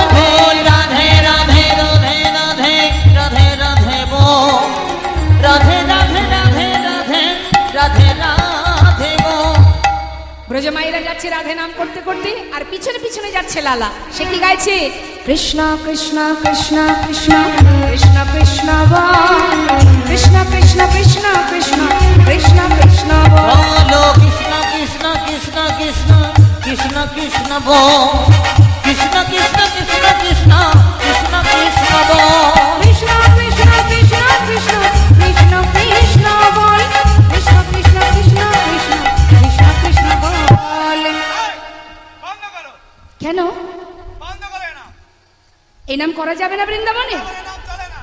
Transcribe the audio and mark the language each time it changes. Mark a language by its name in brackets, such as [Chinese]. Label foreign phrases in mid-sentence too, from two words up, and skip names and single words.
[Hindi] बोल राधे राधे राधे राधे राधे राधे बोल, राधे राधे राधे राधे राधे राधे बोल। [Bangla] ব্রজমাইরা যাচ্ছে রাধে নাম করতে করতে, আর পিছনে পিছনে যাচ্ছে লালা। সে কি গাইছে? কৃষ্ণ কৃষ্ণ কৃষ্ণ কৃষ্ণ কৃষ্ণ কৃষ্ণ বল, কৃষ্ণ কৃষ্ণ কৃষ্ণ কৃষ্ণ কৃষ্ণ কৃষ্ণ বল, [Hindi] बोलो कृष्ण कृष्ण कृष्ण कृष्ण कृष्ण कृष्ण बोल, कृष्ण कृष्ण कृष्ण कृष्ण कृष्ण कृष्ण बोल, [Bangla] কৃষ্ণ কৃষ্ণ কৃষ্ণ কৃষ্ণ কৃষ্ণ কৃষ্ণ বল, কৃষ্ণ কৃষ্ণ কৃষ্ণ কৃষ্ণ কৃষ্ণ কৃষ্ণ বল। বন্ধ করো, কেন বন্ধ করে না, এই নাম করা যাবে না বৃন্দাবনে? নাম চলে না।